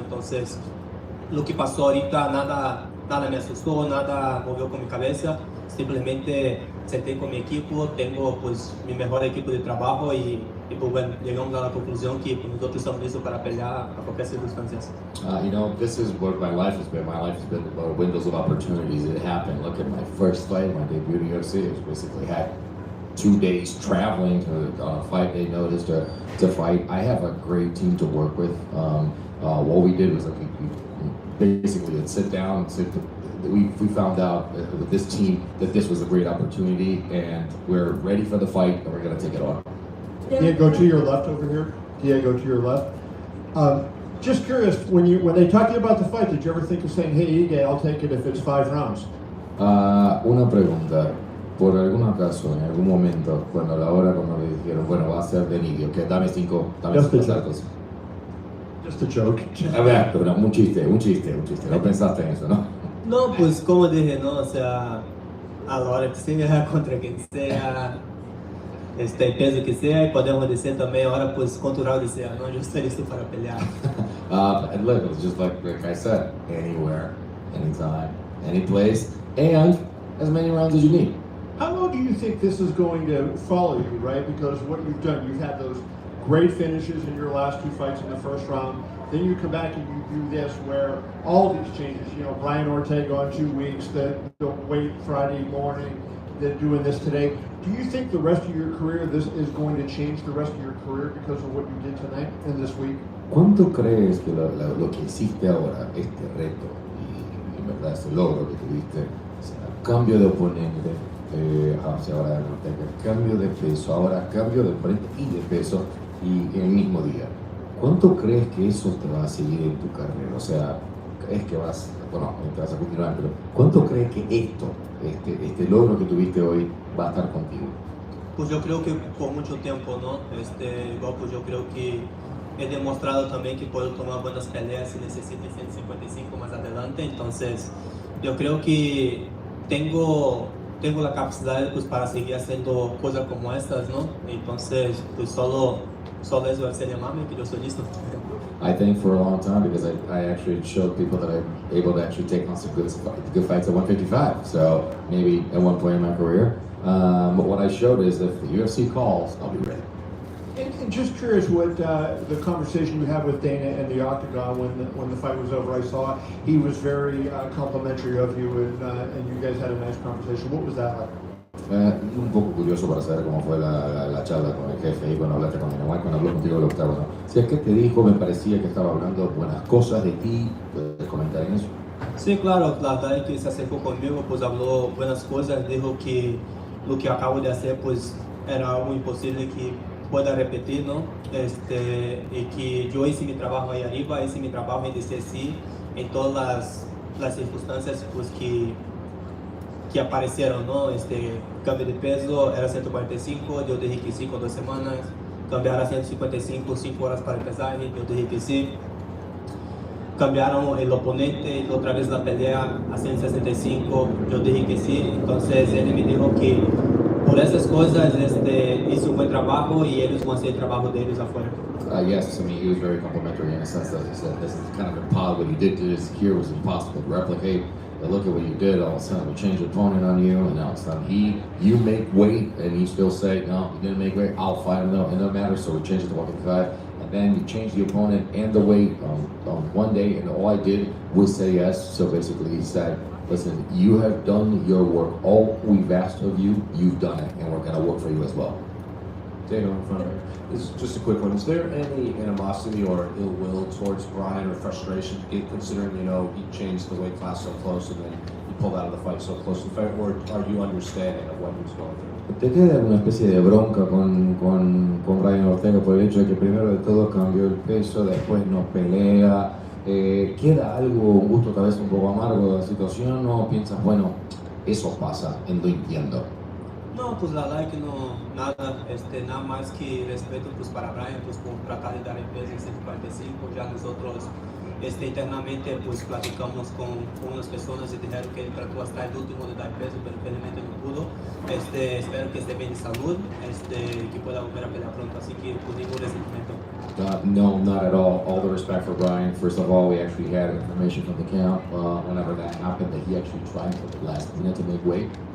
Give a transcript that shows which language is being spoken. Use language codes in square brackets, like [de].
[es] Entonces, lo que pasó ahorita, nada me asustó, nada movió con mi cabeza, simplemente senté con mi equipo, tengo pues mi mejor equipo de trabajo y pues bueno, llegamos a la conclusión que pues, nosotros estamos listos para pelear a cualquier circunstancia. [en] You know, this is what my life has been. My life has been about windows of opportunities. It happened. Look at my first fight, my debut in UFC. It was basically had 2 days traveling to on a 5-day notice to fight. I have a great team to work with. What we did was like basically would sit down and we found out with this team that this was a great opportunity and we're ready for the fight and we're going to take it on. Diego, to your left over here. Diego, to your left. Just curious, when they talked to you about the fight, did you ever think of saying, "Hey, Ige, I'll take it if it's 5 rounds"? [es] Una pregunta. Por algún acaso, en algún momento, cuando le dijeron, bueno, va a ser de Nidio, que dame 5 saltos. [en] Just a joke. [es] A ver, pero un chiste. No pensaste en eso, ¿no? No, pues como dije, ¿no? O sea, a la hora que sea, contra quien sea, peso que sea, y podemos decir también ahora, pues, cultural que sea, ¿no? Yo estoy listo para pelear. [en] And look, it's just like I said, anywhere, anytime, any place, and as many rounds as you need. How long do you think this is going to follow you, right? Because what you've done, you've had those great finishes in your last 2 fights in the first round. Then you come back and you do this where all these changes, Brian Ortega on 2 weeks, the wait Friday morning, then doing this today. Do you think the rest of your career, this is going to change the rest of your career because of what you did tonight and this week? [es] ¿Cuánto crees que lo que hiciste ahora, este reto, y en verdad ese logro que tuviste, o sea, cambio de oponente, hacia ahora de Ortega, cambio de peso, ahora cambio de oponente y de peso, y en el mismo día? ¿Cuánto crees que eso te va a seguir en tu carrera? O sea, ¿crees que te vas a continuar, pero ¿cuánto crees que este logro que tuviste hoy va a estar contigo? Pues yo creo que por mucho tiempo, ¿no? Igual pues yo creo que he demostrado también que puedo tomar buenas peleas si necesito 155 más adelante, entonces yo creo que tengo la capacidad pues para seguir haciendo cosas como estas, ¿no? Entonces pues solo eso es llamarme que yo estoy listo. [en] I think for a long time because I actually showed people that I'm able to actually take on some good fights at 155. So maybe at one point in my career. But what I showed is if the UFC calls, I'll be ready. And just curious what the conversation you had with Dana and the Octagon when the fight was over. I saw he was very complimentary of you and you guys had a nice conversation. What was that like? [es] Un poco curioso para saber cómo fue la charla con el jefe y cuando hablaste con Dana, cuando habló contigo del octágono. Si es que te dijo, me parecía que estaba hablando buenas cosas de ti, ¿puedes comentar en eso? Sí, claro, la verdad es que se acercó conmigo, pues habló buenas cosas, dijo que lo que acabo de hacer pues era algo imposible que pueda repetir, ¿no? Y que yo hice mi trabajo ahí arriba, hice mi trabajo en decir sí en todas las circunstancias pues que aparecieron, ¿no? Cambio de peso era 145, yo dije que sí con 2 semanas, cambiar a 155, 5 horas para el pesaje, yo dije que sí. Cambiaron el oponente, otra vez la pelea a 165, yo dije que sí, entonces él me dijo que por esas cosas hizo un buen trabajo y ellos van a hacer el trabajo de ellos afuera. [en] Yes, I mean, he was very complimentary in a sense that he said this is kind of impossible. What you did to this here was impossible to replicate. But look at what you did. All of a sudden, we changed the opponent on you, and all of a sudden, you make weight, and you still say, no, you didn't make weight. I'll fight him, though. It doesn't matter. So we changed it to 155, and then you changed the opponent and the weight on one day, and all I did was say yes. So basically, he said, listen, you have done your work. All we've asked of you, you've done it, and we're going to work for you as well. Dana in front of her. This is just a quick one. Is there any animosity or ill will towards Brian or frustration, considering he changed the weight class so close and then he pulled out of the fight so close to the fight, or are you understanding of what he was going through? [es] ¿Te queda una especie de bronca con Brian Ortega por el hecho de que primero de todo cambió el peso, después no pelea? ¿Queda algo, un gusto tal vez un poco amargo de la situación o piensas, bueno, eso pasa, lo entiendo? No, pues la verdad es que no, nada más que respeto pues para Brian, pues por tratar de dar el peso en 145, ya nosotros internamente pues platicamos con unas personas y dijeron que él trató hasta el último de dar peso, pero felizmente no pudo. Espero que esté bien de salud, que pueda volver a pelear pronto, así que pues ningún resentimiento. [en] No, not at all. All the respect for Brian. First of all, we actually had information from the camp whenever that happened that he actually tried for the last minute to make weight.